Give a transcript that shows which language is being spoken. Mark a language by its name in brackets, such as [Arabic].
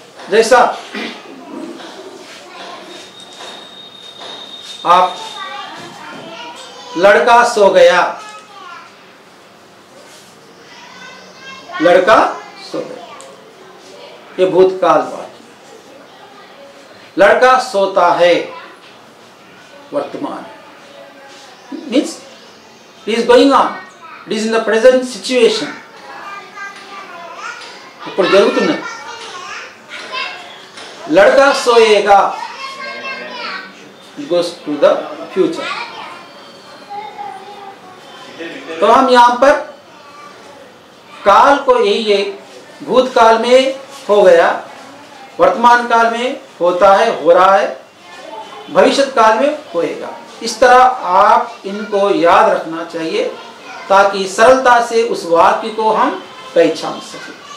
[Hindi] जैसा आप लड़का सो गया, लड़का सो गया, ये भूतकाल बात। लड़का सोता है, वर्तमान, means [English] it is going on, it is in the present situation. [Telugu] ఇప్పుడు జరుగుతున్నది। [Hindi] लड़का सोएगा, [English] it goes to the future। [Hindi] तो हम यहां पर काल को यही है, भूतकाल में हो गया, वर्तमान काल में होता है, हो रहा है, भविष्य काल में होएगा। इस तरह आप इनको याद रखना चाहिए ताकि सरलता से उस वाक्य को हम पहचान सकें।